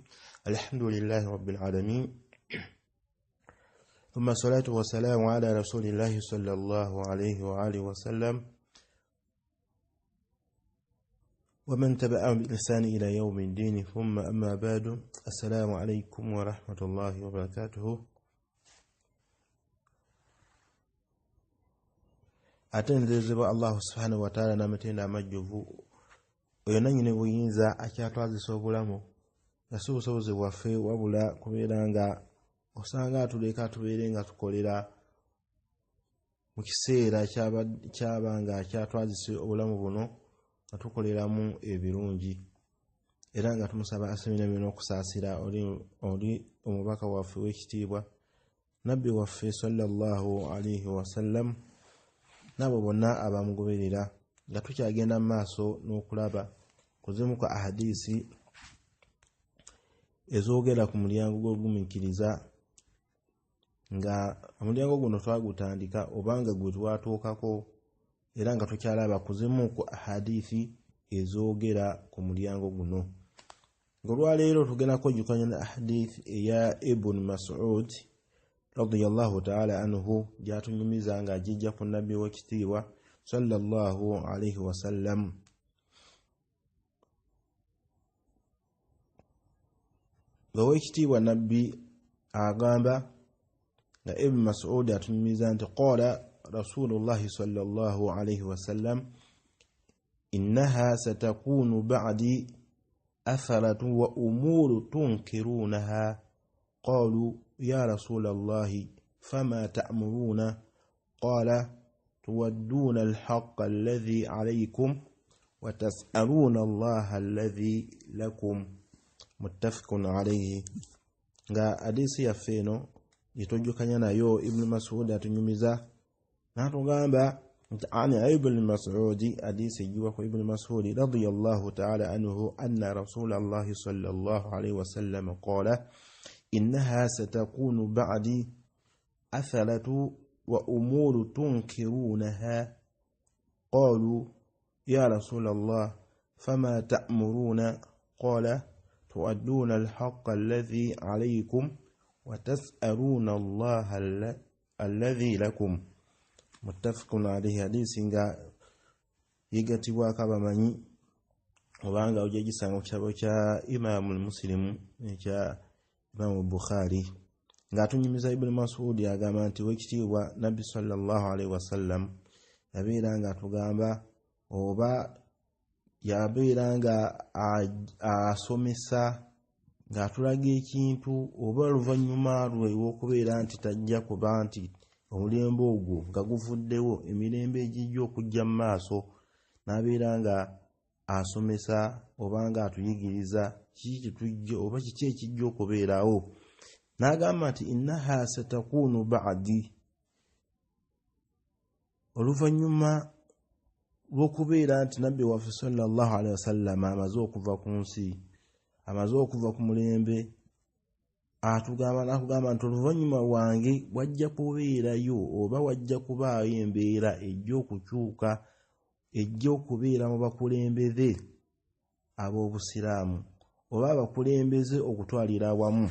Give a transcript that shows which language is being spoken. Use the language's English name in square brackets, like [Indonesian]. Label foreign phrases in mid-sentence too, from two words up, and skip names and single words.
[Arabic] الحمد لله رب العالمين، ثم الصلاة والسلام على رسول الله صلى الله عليه وآله وسلم ومن تبعهم بإحسان إلى يوم الدين، ثم أما بعد. السلام عليكم ورحمة الله وبركاته. [Ganda] Atenderezebwa [Arabic] الله سبحانه وتعالى [Ganda] n'amatenda amajjuvu oyo nannyini buyinza akyatwazisa obulamu si busobozi bwaffe wabula kubeera nga osanga atuleka tubeere nga tukolera mu kiseera kyaba nga akyatwazisa obulamu buno nga tukoleramu ebirungi, era nga tumusaba aseminamye n'okusaasira oli omubaka waffe w'ekitiibwa nabbi waffe [Arabic] صلى الله عليه وسلم [Ganda] nabo bonna abamugoberera, nga tukyagenda mu maaso n'okulaba kuzimu kwa ahadisi ezoogera ku mulyango gw'ogumiikiriza, nga omulyango guno twagutandika obanga gwe twatuukako, era nga tukyalaba kuzimu ku ahadisi ezoogera ku mulyango guno. Olwaleero tugenda kwejjukanya na ahadisi eya Ibn Mas'ud [Arabic] رضي الله تعالى عنه [Ganda] gyatunyumiza nga ajijja ku nabbi w'ekitiibwa [Arabic] صلى الله عليه وسلم. [Ganda] Ow'ekitiibwa nabbi agamba nga Ibn Mas'ud atunyumiza nti qala [Arabic] رسول الله صلى الله عليه وسلم إنها ستكون بعدي أثرة وأمور تنكرونها قالوا يا رسول الله فما تأمرنا قال تؤدون الحق الذي عليكم وتسألون الله الذي لكم متفق عليه. [Ganda] Nga hadisi yaffe eno yitojjukanya nayo Ibn Mas'ud atunyumiza n'atugamba nti ani Ibn [Arabic] Mas'ud, [Ganda] hadisi ejiwa ku [Arabic] Ibn Mas'ud رضي الله تعالى عنه أن رسول الله صلى الله عليه وسلم قال إنها ستكون بعدي أثرة وأمور تنكرونها قالوا يا رسول الله فما تأمرنا قال تؤدون الحق الذي عليكم وتسألون الله الذي لكم متفق عليه. [Ganda] Hadisi nga yigatibwako abamanyi obanga ojja gisanga ku kitabo kya Imam Muslim ekya Imam Bukhari, nga atunyumiza Ibn Mas'ud agamba nti w'ekitiibwa nabbi [Arabic] صلى الله عليه وسلم [Ganda] yabeera nga atugamba oba yabeera nga asomesa nga atulaga ekintu oba oluvannyuma lwe w'okubeera nti tajja kuba nti omulembe ogwo nga guvuddewo, emirembe egijja okujja mu maaso, n'abeera nga asomesa oba nga atuyigiriza kiki kitujja oba kiki ekijja okubeerawo. N'agamba nti [Arabic] إنها ستكون بعدي, [Ganda] oluvannyuma lw'okubeera nti nabbi waffe [Arabic] صلى الله عليه وسلم [Ganda] amaze okuva ku nsi, amaze okuva ku mulembe, n'akugamba nti oluvannyuma lwange wajja kubeerayo oba wajja kubaayo embeera ejja okukyuka, ejja okubeera mu bakulembeze ab'obusiraamu oba abakulembeze okutwalira awamu.